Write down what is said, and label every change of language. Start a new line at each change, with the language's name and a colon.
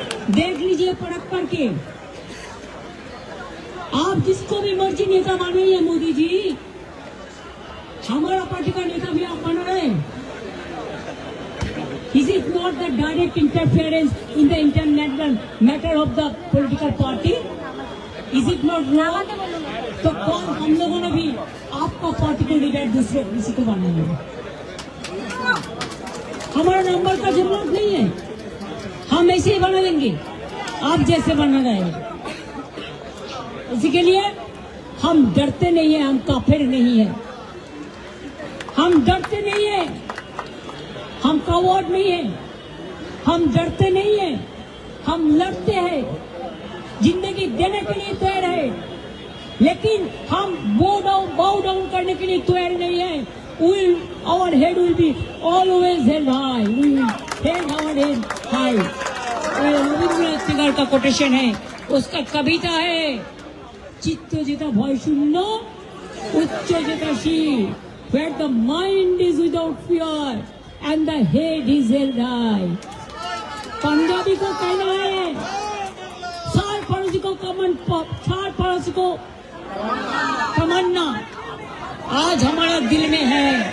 Hindi: देख लीजिए परख करके। आप जिसको भी मर्जी नेता बनाइए मोदी जी, हमारा पार्टी का नेता भी आप बना रहे हैं।
English: Is it not the direct interference in the internal matter of the political party? Is it not wrong?
Hindi: तो कौन हम लोगों ने भी आपका पार्टी को लीडर दूसरे किसी को बनना है? हमारा नंबर का जरूरत नहीं है, हम ऐसे ही बना देंगे आप जैसे बनना रहेगा। इसी के लिए हम डरते नहीं है, हम काफिर नहीं है, हम डरते नहीं है, हम कवर्ड नहीं है, हम डरते नहीं है, हम लड़ते हैं, जिंदगी देने के लिए तैयार है, लेकिन हम बाउ डाउन करने के लिए तैयार नहीं है।
English: Our head will be always held high. We will hold our head high.
Hindi: Rabindranath Tagore का कोटेशन है, उसका कविता है,
Bangla: चित्त जेता भय शून्य, उच्च जेता शील,
English: where the mind is without fear and the head is held high।
Hindi: Punjabi को कहना है, सार पड़ोसी को सार पड़ोसी को तमन्ना आज हमारा दिल में है।